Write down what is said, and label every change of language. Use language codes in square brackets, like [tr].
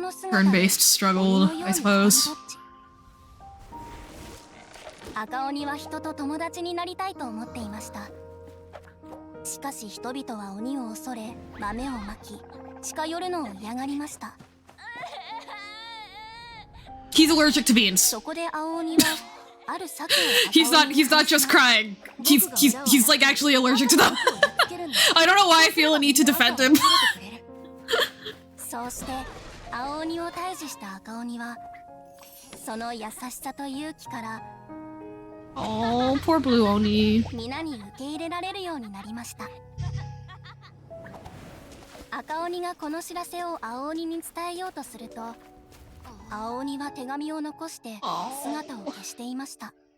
[en] Turn-based struggle, I suppose. [ja] 赤鬼は人と友達になりたいと思っていました。しかし人々は鬼を恐れ、豆をまき、近寄るのを嫌がりました。 [en] He's allergic to beans. [ja] そこで青鬼はある策を [en] He's not just crying. He's like actually allergic to them. I don't know why I feel a need to defend him. [ja] そうして青鬼を退治した赤鬼はその優しさと勇気から [en] Oh, poor Blue Oni. [ja] 皆に受け入れられるようになりました。赤鬼がこの知らせを青鬼に伝えようとすると、青鬼は手紙を残して姿を消していました。